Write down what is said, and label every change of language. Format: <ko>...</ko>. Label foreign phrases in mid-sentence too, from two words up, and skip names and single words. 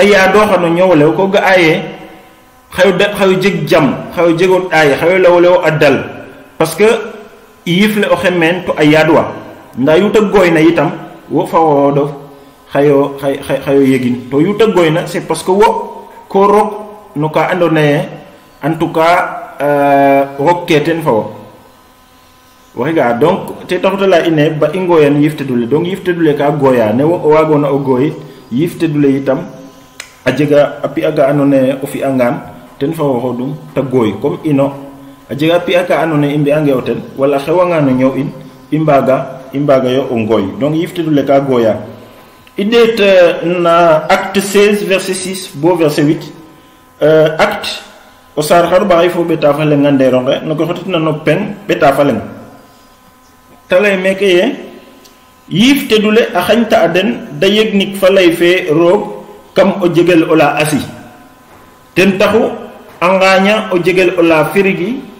<srr>yaadooxa no ñowole ko ga'a ye xayo jeg jam xayo jego ɗaay xayo lawole wo a dal</srr> <fr>parce que</fr> <srr>yifle o xemeen to a yaadwa nda yuta gooyna yitam wo fa xooxodof xayo yegin to yuta gooyna</srr> <fr>c'est parce que</fr> <srr>wo ko rok no ka andona ye</srr> <fr>en tout cas</fr> <srr>rok ke ten fa wo waxe ga donc te taxuta la ine ba i ngooyan yifte dule donc yifte dule ka gooya ne wo o waagona o gooy yifte dule itam a jega a pi'a ka andona ye o fi'angaan ten fa xooxodum ta gooy comme ino a jega a pi'a ka andona ye i mbi'ange o ten wala a xewanga no ñow in i mbaga yo o ngooy donc yifte dule ka gooya i ɗeet na acte 16 verset 6 bo verset 8 acte o saar xar ɓaxay fo ɓeta fa lenga ndeeronge no ko xotitna no peng ɓeta fa leng ta lay meke ye yifte dule a xañta a den da yegnik fa lay fe roog kam o jegel o la asi ten taxu a ngaaña o jegel o la firigi</srr>